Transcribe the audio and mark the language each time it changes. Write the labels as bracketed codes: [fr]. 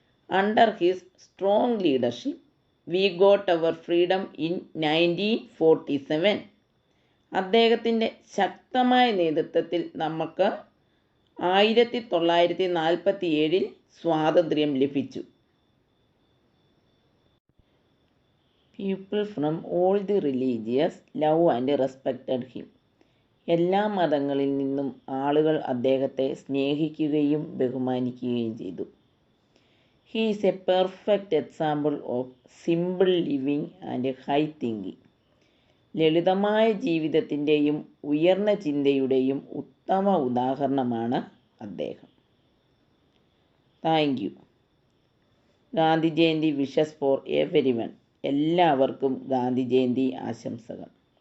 [en] Under his strong leadership we got our freedom in 1947. [ml] അദ്ദേഹത്തിൻ്റെ ശക്തമായ നേതൃത്വത്തിൽ നമുക്ക് 1947 സ്വാതന്ത്ര്യം ലഭിച്ചു. [en] People from all the religions love and respected him. [ml] എല്ലാ മതങ്ങളിൽ നിന്നും ആളുകൾ അദ്ദേഹത്തെ സ്നേഹിക്കുകയും ബഹുമാനിക്കുകയും ചെയ്തു. [en] He is a perfect example of simple living and high thinking. [ml] ലളിതമായ ജീവിതത്തിൻ്റെയും ഉയർന്ന ചിന്തയുടെയും ഉത്തമ ഉദാഹരണമാണ് അദ്ദേഹം. [en] Thank you. Gandhi Jayanti wishes for everyone. [ml] എല്ലാവർക്കും ഗാന്ധി ജയന്തി ആശംസകൾ.